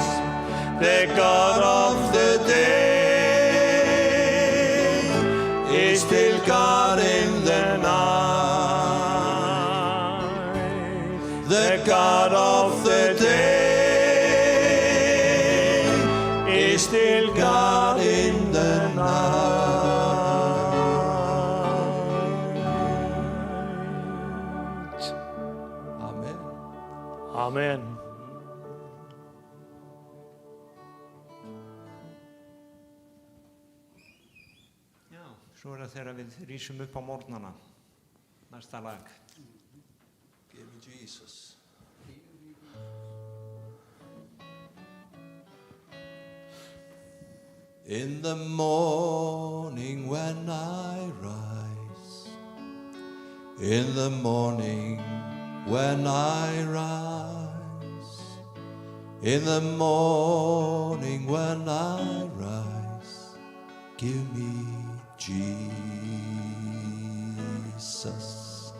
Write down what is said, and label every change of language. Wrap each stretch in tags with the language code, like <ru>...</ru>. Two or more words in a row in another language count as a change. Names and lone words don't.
<en>The God of the day is still God in the night. The God of the day is still God in the night. Amen. Amen.</en> <is>Já, svo það þegar við rísum upp á morgnana. Næsta lag.</is> <en>Give me Jesus. In the morning when I rise, in the morning when I rise, in the morning when I rise, give me Jesus.</en>